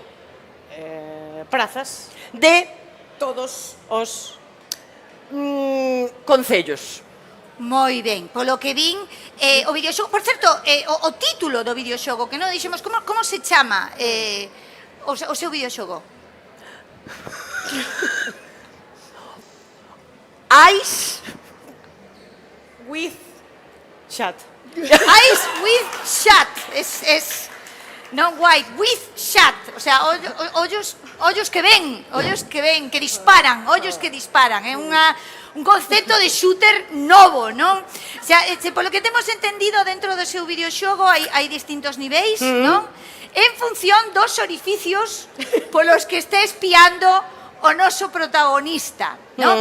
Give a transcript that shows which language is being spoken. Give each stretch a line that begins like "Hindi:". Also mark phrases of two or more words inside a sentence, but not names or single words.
Galician: prazas, de todos os... concellos. Moi ben, polo que vin, o videoxogo, por certo, o título do videoxogo, que non dixemos, como se chama o seu videoxogo? Ice with chat. Ice with Shut, non white, with shut, o sea, ollos que ven, que disparan, é un concepto de shooter novo, non? O sea, polo que temos entendido dentro do seu videoxogo hai distintos niveis, non? En función dos orificios polos que este espiando o noso protagonista, non?